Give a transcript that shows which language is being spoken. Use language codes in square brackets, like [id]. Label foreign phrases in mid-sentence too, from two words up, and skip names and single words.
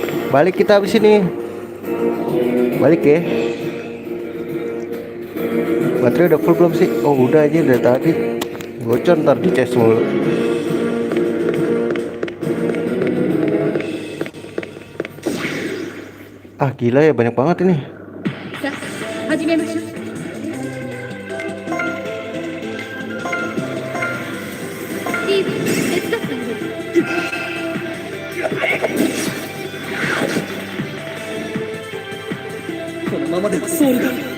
[id] Balik kita habis ini. Balik ya. Baterai udah full belum sih? Oh udah aja dari tadi. Bocor ntar di cas mulu. Ah gila ya, banyak banget ini. [ja] さあ始めましょう。スティーブン、手伝ってあげる。このままではソウルが